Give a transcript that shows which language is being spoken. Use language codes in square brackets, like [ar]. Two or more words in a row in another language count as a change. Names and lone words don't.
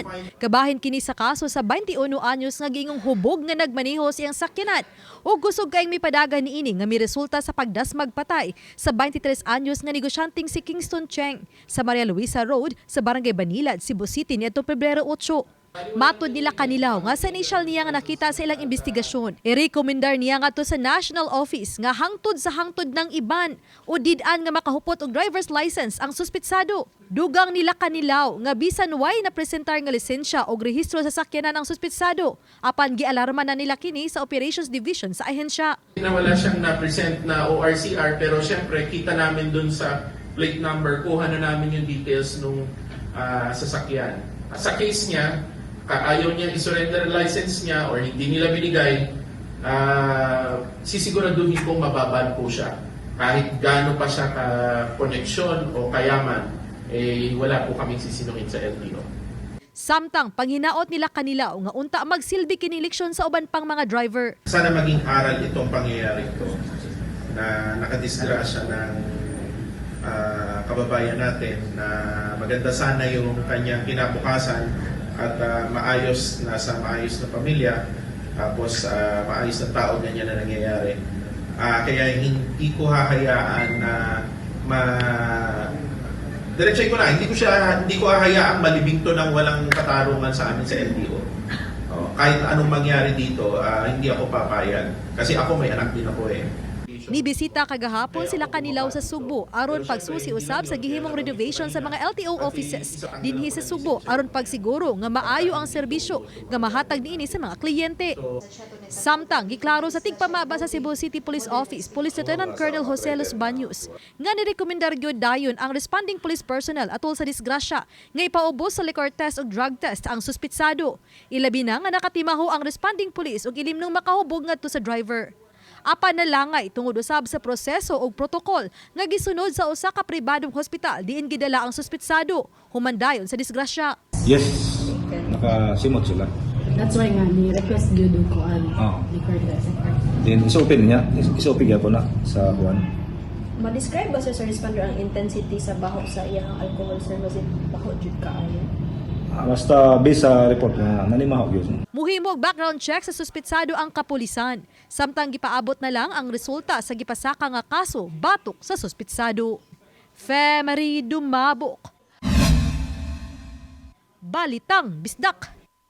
[ceb] Kabahin kini sa kaso sa 21 anyos nga gingong hubog nga nagmaneho sa iyang sakyanan ug kusog kaayong mipadagan niini nga miresulta sa pagdasmag patay sa 23 anyos nga negosyanteng si Kingston Cheng sa Maria Luisa Road sa Barangay Banilad, Cebu City niadtong Pebrero 8. Matod nila Kanilaw nga sa initial niya nga nakita sa ilang investigasyon, i-recommendar niya nga to sa National Office nga hangtod sa hangtod ng iban o did-an nga makahupot og [en] driver's license [ceb] ang suspitsado. Dugang nila Kanilaw nga bisan way na presentar nga lisensya o rehistro sa sakyanan ang suspitsado apan gialarma na nila kini sa Operations Division sa ahensya. [tl] Wala siyang na-present na ORCR pero syempre kita namin dun sa [en] plate number, [tl] kuha na namin yung details nung sasakyan. Sa case niya, ayaw niya [en] i-surrender license [tl] niya or hindi nila binigay, sisiguraduhin kong mababan po siya. Kahit gaano pa siya ka-koneksyon o kayaman, wala po kaming sisinuhin sa LTO. [ceb] Samtang panghinaot nila Kanilaw nga unta magsilbi kini leksyon sa uban pang mga driver. [tl] Sana maging aral itong pangyayari ito na nakadisgrasya ng kababayan natin na maganda sana yung kanyang kinabukasan at maayos na pamilya, tapos maayos na tao ganyan na nangyayari. Kaya hindi ko hahayaan na diretsay ko na, hindi ko hahayaang malibingto ng walang katarungan sa amin sa LTO. Kahit anong mangyari dito, hindi ako papayag. Kasi ako may anak din ako eh. [ceb] Nibisita kagahapon sila Kanilaw sa Subo aron pagsusi-usab sa gihimong renovation sa mga LTO offices dinhi sa Subo aron pagsiguro nga maayo ang serbisyo nga mahatag niini sa mga kliyente. Samtang giklaro sa tigpamaba sa Cebu City Police Office, Police Lieutenant Colonel Jose Los Baños nga nirekomendar gyud dayon ang [en] responding police personnel [ceb] atol sa disgrasya nga ipaubos sa [en] liquor test [ceb] ug [en] drug test [ceb] ang suspitsado. Ilabi na nga nakatimaho ang [en] responding police [ceb] ug ilimnong makahubog ngadto sa driver. Apan nalangay tungod usab sa proseso o protokol nga gisunod sa usa ka pribadong hospital diin gidala ang suspitsado humandayon sa disgrasya. Yes, nakasimot sila. [en] That's why [ceb] nga ni-request gyud ko ang [en] record test. [ceb] Then isa-open niya, isa-open po na sa buwan. Ma-describe ba sa responder ang intensity sa baho sa iyang alcohol, sir? [en] Was it [ceb] baho jud kaayo? [tl] Basta based sa report na nanimahog yun. [ceb] Muhimog background check sa suspitsado ang kapulisan. Samtang gipaabot na lang ang resulta sa gipasaka nga kaso batok sa suspitsado. Fem Ridumabo. Balitang Bisdak.